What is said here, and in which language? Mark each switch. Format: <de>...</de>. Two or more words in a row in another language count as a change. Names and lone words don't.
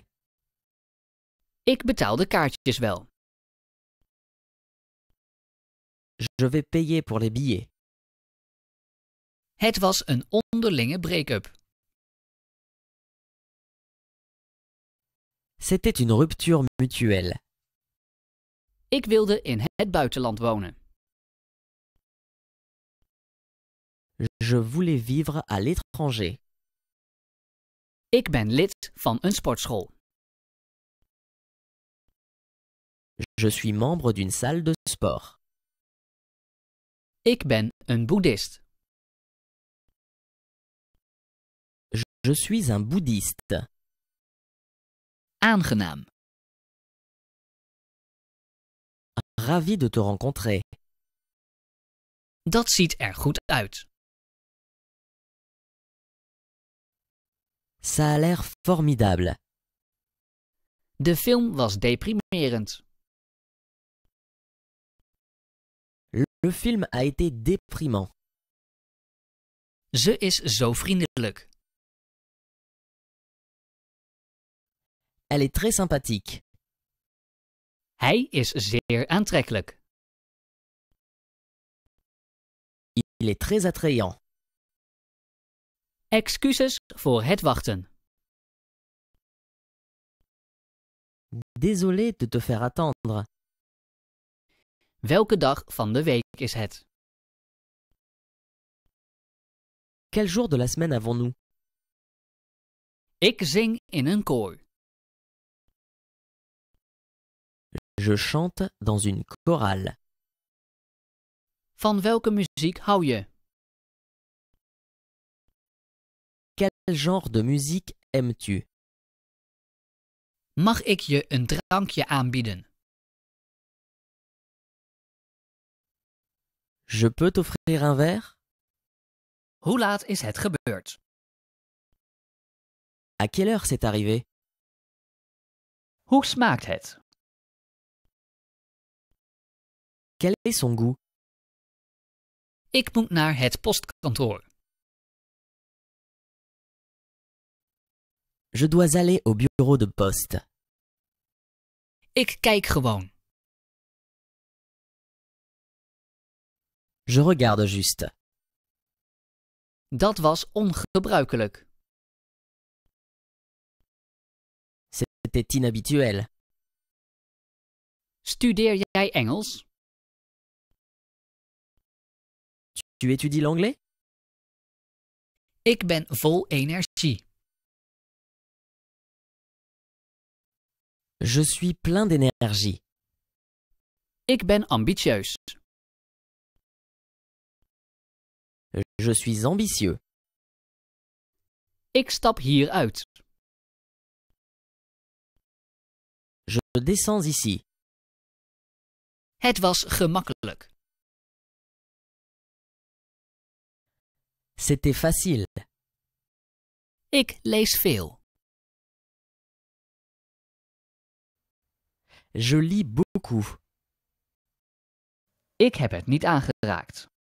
<nl>Ik betaal de kaartjes wel.</nl> <fr>Je vais payer pour les billets.</fr> <nl>Het was een onderlinge break-up.</nl> <fr>C'était une rupture mutuelle.</fr> <nl>Ik wilde in het buitenland wonen.</nl> <fr>Je voulais vivre à l'étranger.</fr> <nl>Ik ben lid van een sportschool.</nl> <fr>Je suis membre d'une salle de sport.</fr> <nl>Ik ben een boeddhist.</nl> <fr>Je suis un bouddhiste.</fr> <nl>Aangenaam.</nl> <fr>Ravi de te rencontrer.</fr> <nl>Dat ziet er goed uit.</nl> <fr>Ça a l'air formidable.</fr> <nl>De film was deprimerend.</nl> <fr>Le film a été déprimant.</fr> <nl>Ze is zo vriendelijk.</nl> <fr>Elle est très sympathique.</fr> <nl>Hij is zeer aantrekkelijk.</nl> <fr>Il est très attrayant.</fr> <nl>Excuses voor het wachten.</nl> <fr>Désolé de te faire attendre.</fr> <nl>Welke dag van de week is het?</nl> <fr>Quel jour de la semaine avons-nous?</fr> <nl>Ik zing in een koor.</nl> <fr>Je chante dans une chorale.</fr> <nl>Van welke muziek hou je?</nl> <fr>Quel genre de musique aimes-tu?</fr> <nl>Mag ik je een drankje aanbieden?</nl> <fr>Je peux t'offrir un verre?</fr> <nl>Hoe laat is het gebeurd?</nl> <fr>À quelle heure c'est arrivé?</fr> <nl>Hoe smaakt het?</nl> <fr>Quel est son goût?</fr> <nl>Ik moet naar het postkantoor.</nl> <fr>Je dois aller au bureau de poste.</fr> <nl>Ik kijk gewoon.</nl> <fr>Je regarde juste.</fr> <nl>Dat was ongebruikelijk.</nl> <fr>C'était inhabituel.</fr> <nl>Studeer jij Engels?</nl> <fr>Tu étudies l'anglais?</fr> <nl>Ik ben vol energie.</nl> <fr>Je suis plein d'énergie.</fr> <nl>Ik ben ambitieus.</nl> <fr>Je suis ambitieux.</fr> <nl>Ik stap hier uit.</nl> <fr>Je descends ici.</fr> <nl>Het was gemakkelijk.</nl> <fr>C'était facile.</fr> <nl>Ik lees veel.</nl> <fr>Je lis beaucoup.</fr> <nl>Ik heb het niet aangeraakt.</nl>